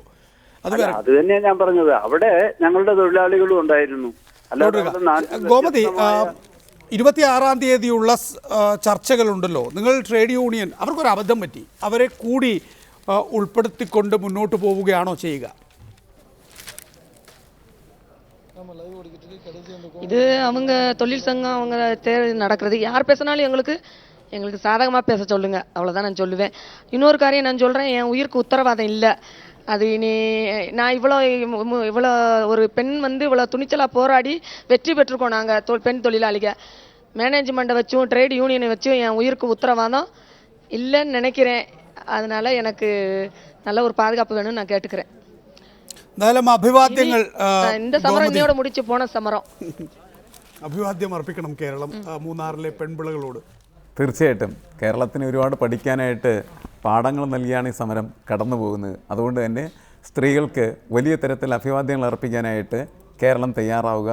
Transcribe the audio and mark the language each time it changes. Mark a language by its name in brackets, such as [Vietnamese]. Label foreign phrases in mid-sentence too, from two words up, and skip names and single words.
[Malayalam] അത് തന്നെയാണ് ഞാൻ പറഞ്ഞത്. അവിടെ ഞങ്ങളുടെ തൊഴിലാളികളും ഉണ്ടായിരുന്നു. ഗോമതി, 26-ാം തീയതിയുള്ള ചർച്ചകളുണ്ടല്ലോ. നിങ്ങൾ [English] trade union [Malayalam] അവർക്കൊരു അബദ്ധം പറ്റി, അവരെ കൂടി ഉൾപ്പെടുത്തിക്കൊണ്ട് മുന്നോട്ട് പോവുകയാണോ ചെയ്യുക? [Tamil] இது அவங்க தொழில் சங்கம் அவங்க நடக்கிறது. யார் பேசினாலும் எங்களுக்கு சாதகமாக பேச சொல்லுங்க, அவ்வளோதான் நான் சொல்லுவேன். இன்னொரு காரியம் நான் சொல்கிறேன், என் உயிருக்கு உத்தரவாதம் இல்லை. அது நான் இவ்வளோ ஒரு பெண் இவ்வளோ துணிச்சலாக போராடி வெற்றி பெற்றிருக்கோம். நாங்கள் பெண் தொழிலாளிக மேனேஜ்மெண்ட்டை வச்சும் ட்ரேட் யூனியனை வச்சும் என் உயிருக்கு உத்தரவாதம் இல்லைன்னு நினைக்கிறேன். அதனால எனக்கு நல்ல ஒரு பாதுகாப்பு வேணும்னு நான் கேட்டுக்கிறேன். [Malayalam] അഭിവാദ്യങ്ങൾ. இந்த സമരം ഇന്നോട് മുടിച്ചു പോണ സമരം. അഭിവാദ്യം അർപ്പിക്കണം കേരളം മൂന്നാറിലെ പെൺപിള്ളകളോട്. തീർച്ചയായിട്ടും കേരളത്തിന് ഒരുപാട് പഠിക്കാനായിട്ട് പാഠങ്ങൾ നൽകിയാണ് ഈ സമരം കടന്നു പോകുന്നത്. അതുകൊണ്ട് തന്നെ സ്ത്രീകൾക്ക് വലിയ തരത്തിൽ അഭിവാദ്യങ്ങൾ അർപ്പിക്കാനായിട്ട് കേരളം തയ്യാറാവുക.